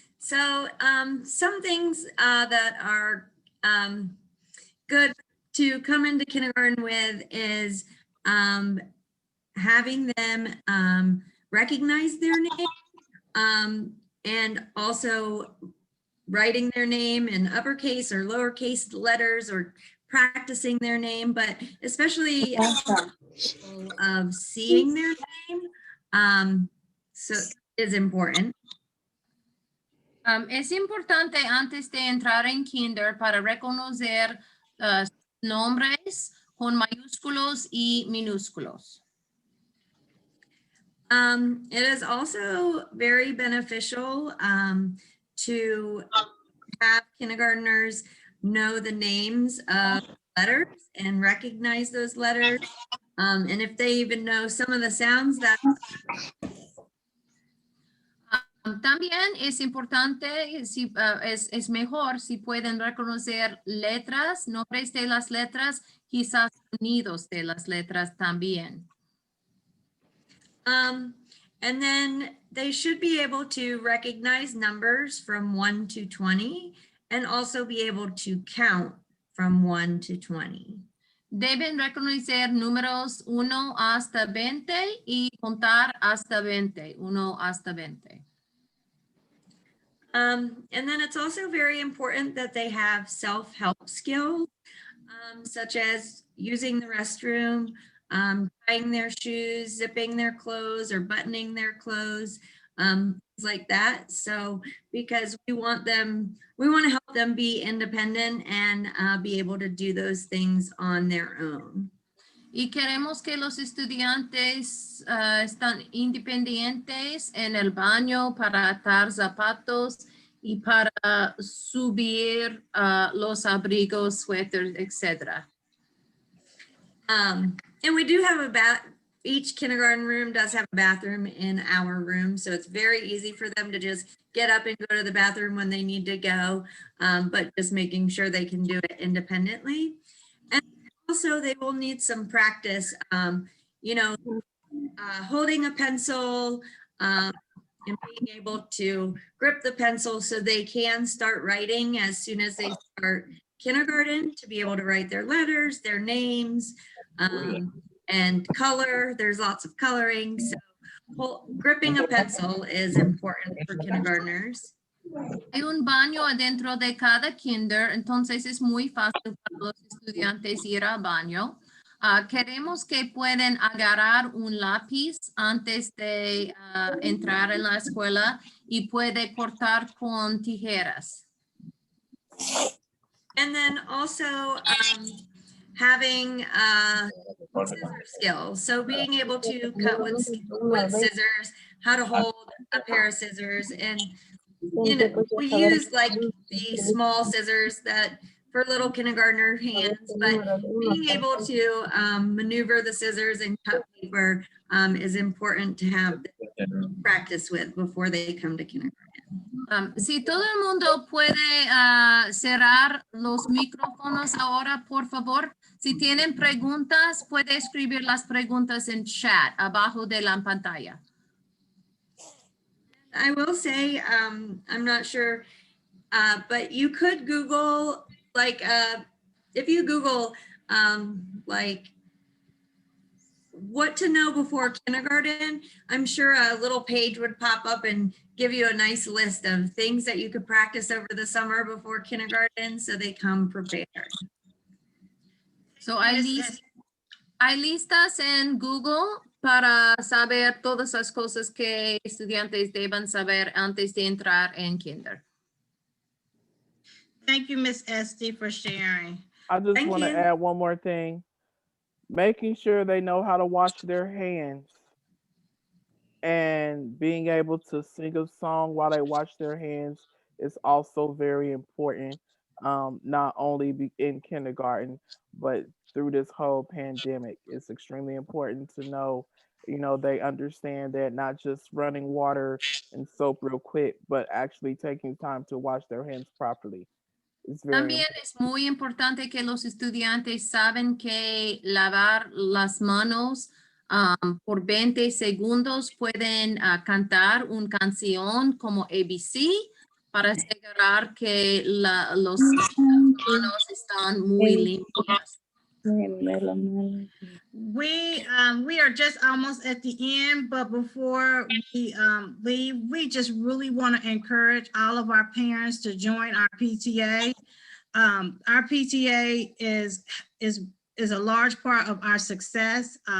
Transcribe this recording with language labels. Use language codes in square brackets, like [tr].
[en] So some things that are good to come into kindergarten with is having them recognize their name and also writing their name in uppercase or lowercase letters or practicing their name, but especially of seeing their name. So is important. [es] Es importante antes de entrar en kinder para reconocer nombres con mayúsculos y minúsculos. [en] It is also very beneficial to have kindergartners know the names of letters and recognize those letters. And if they even know some of the sounds that [es] También es importante, es mejor si pueden reconocer letras, nombres de las letras, quizás sonidos de las letras también. [en] And then they should be able to recognize numbers from 1 to 20 and also be able to count from 1 to 20. [es] Deben reconocer números 1 hasta 20 y contar hasta 20, 1 hasta 20. [en] And then it's also very important that they have self-help skills, such as using the restroom, tying their shoes, zipping their clothes, or buttoning their clothes, things like that. So because we want to help them be independent and be able to do those things on their own. [es] Y queremos que los estudiantes están independientes en el baño para atar zapatos y para subir los abrigos, suéteres, etc. [en] And we do have a each kindergarten room does have a bathroom in our room. So it's very easy for them to just get up and go to the bathroom when they need to go, but just making sure they can do it independently. And also they will need some practice, you know, holding a pencil and being able to grip the pencil so they can start writing as soon as they start kindergarten, to be able to write their letters, their names, and color. There's lots of coloring. So gripping a pencil is important for kindergartners. [es] Hay un baño adentro de cada kinder, entonces es muy fácil para los estudiantes ir al baño. Queremos que puedan agarrar un lápiz antes de entrar en la escuela y puede cortar con tijeras. [en] And then also having scissor skills. So being able to cut with scissors, how to hold a pair of scissors. And you know, we use like the small scissors that for little kindergartner hands, but being able to maneuver the scissors and cut paper is important to have practice with before they come to kindergarten. [es] Si todo el mundo puede cerrar los micrófonos ahora, por favor. Si tienen preguntas, puede escribir las preguntas en chat abajo de la pantalla. [en] I will say, I'm not sure, but you could Google, like, if you Google, like, what to know before kindergarten, I'm sure a little page would pop up and give you a nice list of things that you could practice over the summer before kindergarten so they come prepared. [es] So hay listas en Google para saber todas las cosas que estudiantes deben saber antes de entrar en kinder. [en] Thank you, Miss Esty, for sharing. I just want to add one more thing. Making sure they know how to wash their hands and being able to sing a song while they wash their hands is also very important, not only in kindergarten, but through this whole pandemic. It's extremely important to know, you know, they understand that not just running water and soap real quick, but actually taking time to wash their hands properly. [es] También es muy importante que los estudiantes saben que lavar las manos por 20 segundos pueden cantar una canción como ABC para asegurar que los manos están muy limpias. [en] We are just almost at the end, but before we leave, we just really want to encourage all of our parents to join our PTA. Our PTA is a large part of our success.